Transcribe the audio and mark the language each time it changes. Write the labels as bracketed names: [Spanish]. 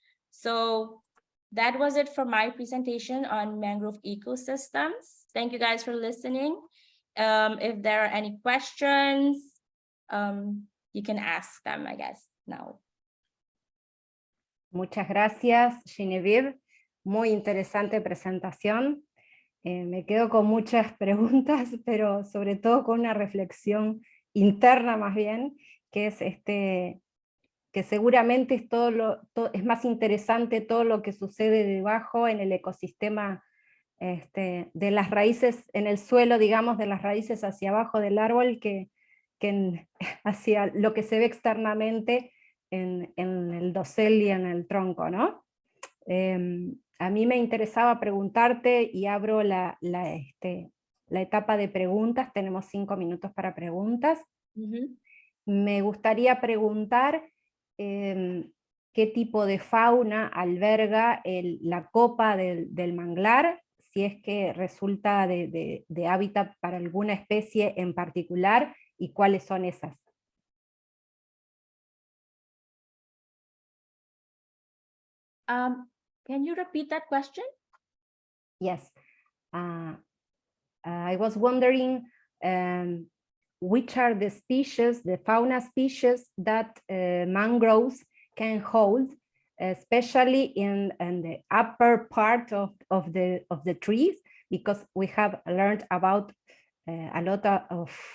[English] So that was it for my presentation on mangrove ecosystems. Thank you guys for listening. If there are any questions, you can ask them, I guess, now. [Spanish] Muchas gracias, Genevieve. Muy interesante presentación. Me quedo con muchas preguntas, pero sobre todo con una reflexión interna más bien, que es que seguramente es más interesante todo lo que sucede debajo en el ecosistema, de las raíces en el suelo, digamos, de las raíces hacia abajo del árbol, que hacia lo que se ve externamente en el dosel y en el tronco, ¿no? A mí me interesaba preguntarte, y abro la etapa de preguntas. Tenemos 5 minutos para preguntas. Me gustaría preguntar qué tipo de fauna alberga la copa del manglar, si es que resulta de hábitat para alguna especie en particular, y cuáles son esas. [English] Can you repeat that question? Yes. I was wondering which are the species, the fauna species that mangroves can hold, especially in the upper part of the trees, because we have learned about a lot of